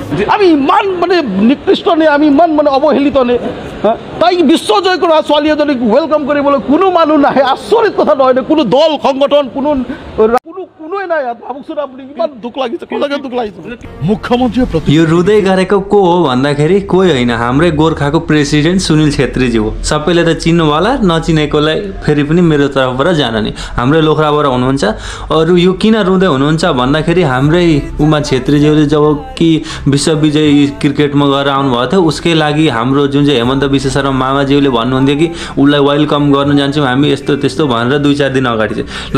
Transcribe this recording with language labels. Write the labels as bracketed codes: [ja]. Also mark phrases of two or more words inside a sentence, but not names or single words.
[as] যে আমি ইমান মানে নিকৃষ্ট নে, আমি ইমান মানে অৱহেলিত নে। তাইক বিশ্ব জয় কৰা ছোৱালী এজনীক ৱেলকাম কৰিবলৈ কোনো মানুহ নাহে, আচৰিত কথা নহয় নে? কোনো দল সংগঠন কোনোৱে নাই। ভাবকচোন আপুনি, ইমান দুখ লাগিছে, সঁচাকৈ दुख লাগিছে। [ne] मुख्यमन्त्री यो रुँदै गरेको को हो भन्दाखेरि कोही होइन, हाम्रै गोर्खाको प्रेसिडेन्ट सुनिल छेत्रीजी हो। सबैले त चिन्नु होला, नचिनेकोलाई फेरि पनि मेरो तर्फबाट जान नि। हाम्रै लोखराबाट हुनुहुन्छ। अरू यो किन रुँदै हुनुहुन्छ भन्दाखेरि हाम्रै उमा छेत्रीज्यूले जब कि विश्व विजय क्रिकेटमा गएर आउनुभएको थियो, उसकै लागि हाम्रो जुन चाहिँ हेमन्त विश्व शर्मा मामाज्यूले भन्नुहुन्थ्यो कि उसलाई वेलकम गर्न जान्छौँ हामी यस्तो त्यस्तो भनेर 2-4 दिन अगाडि चाहिँ ल।